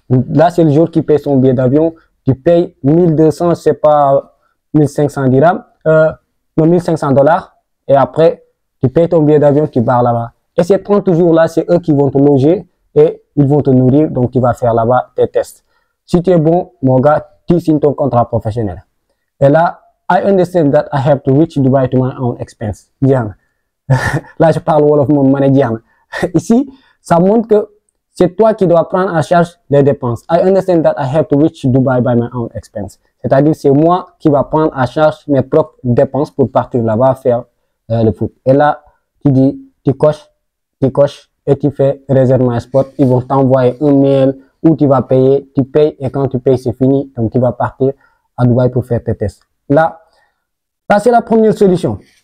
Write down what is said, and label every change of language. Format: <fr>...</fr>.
<fr>Là, c'est le joueur qui paye son billet d'avion. Tu payes 1200, c'est pas 1500 dirhams. Non, 1500 dollars. Et après, tu payes ton billet d'avion, tu pars là-bas. Et ces 30 jours-là, c'est eux qui vont te loger et ils vont te nourrir. Donc, tu vas faire là-bas tes tests. Si tu es bon, mon gars, tu signes ton contrat professionnel. Et là,</fr> <en>I understand that I have to reach Dubai to my own expense.</en> <fr>Bien. Là, je parle wolof mon manager. Ici, ça montre que c'est toi qui dois prendre en charge les dépenses.</fr> <en>I understand that I have to reach Dubai by my own expense.</en> <fr>C'est-à-dire, c'est moi qui va prendre en charge mes propres dépenses pour partir là-bas faire le foot. Et là, tu dis, tu coches et tu fais réserve un spot. Ils vont t'envoyer un mail où tu vas payer, tu payes et quand tu payes, c'est fini. Donc, tu vas partir à Dubaï pour faire tes tests. Là, c'est la première solution.</fr>